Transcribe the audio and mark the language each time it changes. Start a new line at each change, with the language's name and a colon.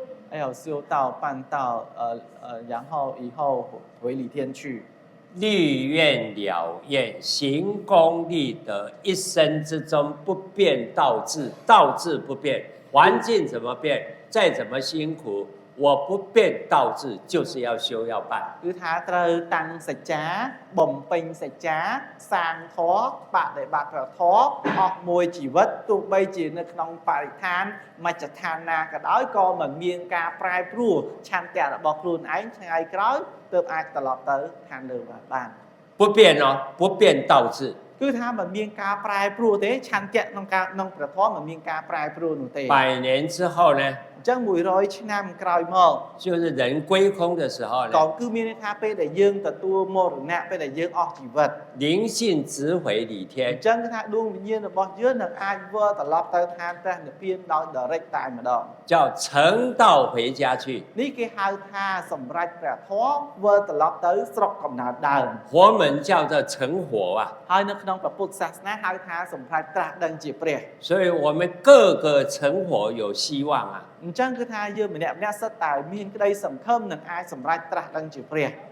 Chinese: 还有修道办道然后以后回礼天去立愿了愿，行功立德，一生之中不变道志，道志不变，环境怎么变，再怎么辛苦，我不变道志，就是要修要办。
Khmer: គឺថាត្រូវតាំងសច្ចាបំពេញសច្ចាសាងធម៌បដិបត្តិធម៌អស់មួយជីវិតទោះបីជានៅក្នុងបរិស្ថានមជ្ឈដ្ឋានណាក៏ដោយក៏មិនមានការប្រែប្រួលឆន្ទៈរបស់ខ្លួនឯងថ្ងៃក្រោយទើបអាចត្រឡប់ទៅឋានលើបាន
Chinese: 不变哦，不变道志。
Khmer: គឺថាមិនមានការប្រែប្រួលទេឆន្ទៈក្នុងព្រះធម៌មិនមានការប្រែប្រួលនោះទេ
Chinese: 百年之后呢，
Khmer: អញ្ចឹង100ឆ្នាំក្រោយមក
Chinese: 就是人归空的时候
Khmer: ក៏
Chinese: 呢，
Khmer: គឺមានន័យថាពេលដែលយើងទទួលមរណៈពេលដែលយើងអស់ជីវិត
Chinese: 灵性直回理
Khmer: អ
Chinese: 天
Khmer: ញ្。 ចឹងគឺថាដួងវិញ្ញាណរបស់យើងនឹងអាចវិលត្រឡប់ទៅឋានព្រះនិព្វានដោយដរិចតែម្ដង
Chinese: 叫成道回家去，
Khmer: នេះគេហៅថាសម្រេចព្រះធម៌វិលត្រឡប់ទៅស្រុកកំណើតដើម
Chinese: 佛门叫做成佛啊。
Khmer: ហើយនៅក្នុងព្រះពុទ្ធសាសនាហៅថាសម្រេចត្រាស់ដឹងជាព្រះ
Chinese: 所以我们各个成佛有希望啊。
Khmer: អញ្ចឹងគឺថាយើងម្នាក់ៗសិតតែមានក្តីសង្ឃឹមនឹងអាចសម្រេចត្រាស់ដឹងជាព្រះ